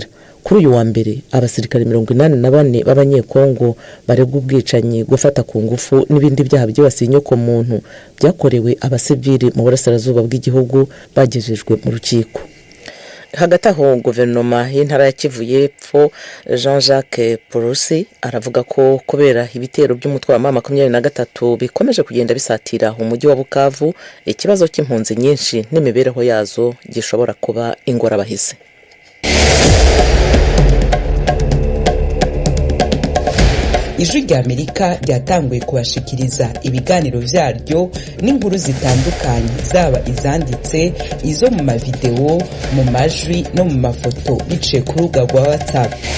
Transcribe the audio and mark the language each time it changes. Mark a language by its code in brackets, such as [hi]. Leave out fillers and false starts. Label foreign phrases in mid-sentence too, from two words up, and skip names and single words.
[rn] Kuri uyu wa mbere, abasirikare 84 b'abanyekongo baregwa ubwicanyi, gufata ku ngufu n'ibindi byaha byibasiye inyoko muntu byakorewe abasivili mu burasirazuba bw'igihugu bagejejwe mu rukiko. Hagati aho, guverinoma y'intara ya Kivu y'Epfo Jean-Jacques Purusi aravuga ko kubera ibitero by'umutwe wa M23 bikomeje kugenda bisatira umujyi wa Bukavu, ikibazo cy'impunzi nyinshi n'imibereho yazo gishobora kuba ingorabahizi. Ijwi rya Amerika ryatanguye kubashikiriza ibiganiro vyaryo n'inkuru zitandukanye, zaba izanditse, izo mu mavideo, mu majwi no mu mafoto biciye ku rubuga rwa WhatsApp.